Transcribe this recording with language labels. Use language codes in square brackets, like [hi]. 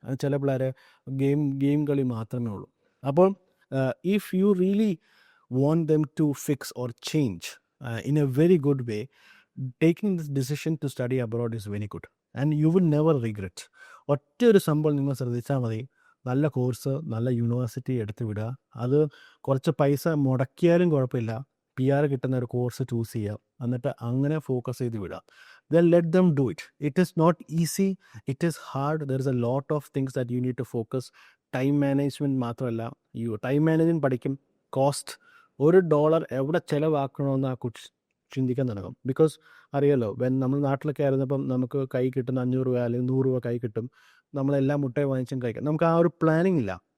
[ml] ചില പിള്ളേർ ഗെയിം കളി മാത്രമേ ഉള്ളൂ. [en] അപ്പോൾ if you really want them to fix or change in a very good way, taking this decision to study abroad is very good and you will never regret. [ml] ഒറ്റ ഒരു സംഭവം നിങ്ങൾ ശ്രദ്ധിച്ചാൽ മതി. നല്ല കോഴ്സ്, നല്ല യൂണിവേഴ്സിറ്റി എടുത്ത് വിടുക, അത് കുറച്ച് പൈസ മുടക്കിയാലും കുഴപ്പമില്ല, PR കിട്ടുന്ന ഒരു കോഴ്സ് ചൂസ് ചെയ്യുക, എന്നിട്ട് അങ്ങനെ ഫോക്കസ് ചെയ്ത് വിടുക. [en] Then let them do it. It is not easy, it is hard, there is a lot of things that you need to focus. [ml] Time management മാത്രമല്ല, ടൈം മാനേജ്മെൻറ്റ് പഠിക്കും. Cost, $1 എവിടെ ചിലവാക്കണമെന്ന് ആ ചിന്തിക്കാൻ തുടങ്ങും. ബിക്കോസ് അറിയാലോ, നമ്മൾ നാട്ടിലൊക്കെ ആയിരുന്നപ്പം നമുക്ക് കൈ കിട്ടുന്ന 500 രൂപ അല്ലെങ്കിൽ 100 രൂപ കൈ കിട്ടും, നമ്മളെല്ലാം മുട്ടയെ വാങ്ങിച്ചും കഴിക്കാം, നമുക്ക് ആ ഒരു പ്ലാനിങ് ഇല്ല.